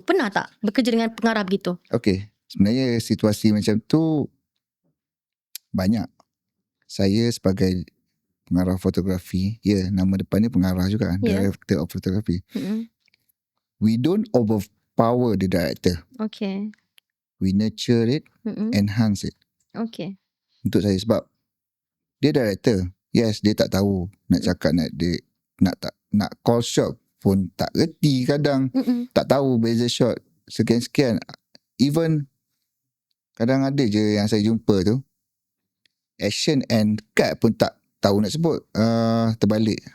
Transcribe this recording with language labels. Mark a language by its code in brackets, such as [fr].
[ms] Pernah tak bekerja dengan pengarah begitu? Okay, sebenarnya situasi macam tu banyak. Saya sebagai pengarah fotografi, nama depannya pengarah juga kan, [en] director of photography. We don't overpower the director. Okay. We nurture it, enhance it. Okay. [ms] Untuk saya, sebab dia director. Yes, dia tak tahu nak cakap, nak call shot pun tak reti kadang. Tak tahu beza shot sekian-sekian. Even kadang ada je yang saya jumpa tu, [en] action and cut [ms] pun tak tahu nak sebut. Terbalik.